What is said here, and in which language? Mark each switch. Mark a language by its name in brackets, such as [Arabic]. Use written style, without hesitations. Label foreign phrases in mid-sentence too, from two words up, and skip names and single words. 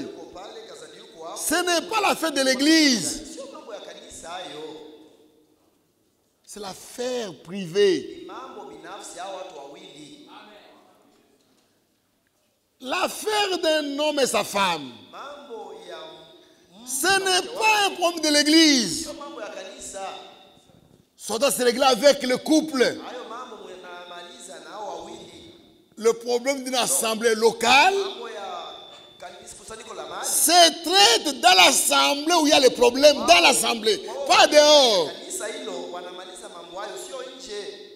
[Swahili] Yuko pale, Kazadi yuko hapo. [French] Ce n'est pas l'affaire de l'église. [Swahili] Sio mambo ya kanisa hayo. [French] C'est l'affaire privée. [Swahili] Ni mambo binafsi hao watu wawili. [French] L'affaire d'un homme et sa femme. [Swahili] Mambo ya [French] Ce n'est pas un problème de l'église. [Swahili] sio mambo ya kanisa. [French] Ça doit se régler avec le couple. [Swahili] Hayo mambo mnamaliza na hao wawili. [French] Le problème d'une assemblée locale [Swahili] Mambo ya kanisa kusanyiko la mahali. [French] se traite dans l'assemblée où il y a les problèmes, dans l'assemblée, pas dehors. [Swahili] Kanisa hilo wanamaliza mambo hayo sio nje.